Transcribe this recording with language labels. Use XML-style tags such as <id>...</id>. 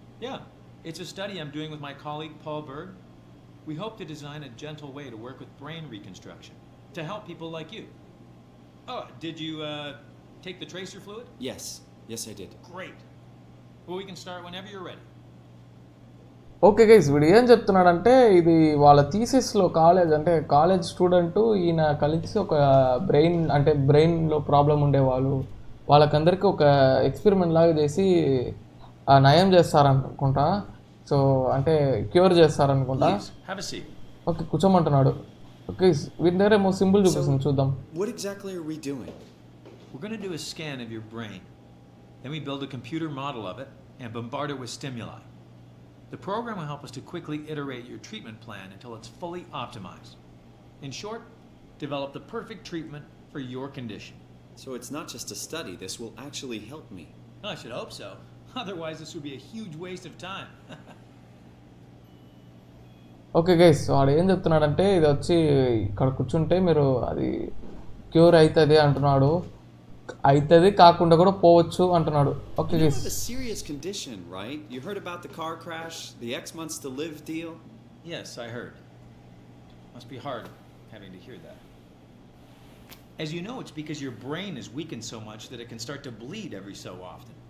<en>Yeah, it's a study I'm doing with my colleague Paul Berg. We hope to design a gentle way to work with brain reconstruction to help people like you. Oh, did you take the tracer fluid? Yes, I did. Great. Well, we can start whenever you're ready.</en> <te>Okay guys, వీడు ఏం చెప్తున్నాడంటే ఇది వాళ్ళ థీసిస్లో college student ఈయన కలిసి ఒక బ్రెయిన్లో problem ఉండేవాళ్ళు వాళ్ళకందరికీ ఒక ఎక్స్పెరిమెంట్ లాగా చేసి నయం చేస్తారనుకుంటా. సో అంటే cure చేస్తారనుకుంటా.</te> <en>Please, have a seat.</en> <te>Okay కూర్చోమంటున్నాడు. Okay వీటి దగ్గర ఏమో సింబల్ చూపిస్తుంది, చూద్దాం.</te> <en>What exactly are we doing? We're going to do a scan of your brain. Then we build a computer model of it and bombard it with stimuli. The program will help us to quickly iterate your treatment plan until it's fully optimized. In short, develop the perfect treatment for your condition. So it's not just a study, this will actually help me. I should hope so. Otherwise, this would be a huge waste of time.</en> <te>Okay guys, వాడు ఏం చెప్తున్నాడంటే ఇది వచ్చి ఇక్కడ కూర్చుంటే మీరు అది cure అవుతుంది అంటున్నాడు. అవుతుంది కాకుండా కూడా పోవచ్చు అంటున్నాడు. Okay</te> <en>You</en> <te>guys,</te> <en>have a serious condition, right? You heard about the car crash, the X months to live deal? Yes, I heard. Must be hard having to hear that. As you know, it's because your brain is weakened so much that it can start to bleed every so often.</en>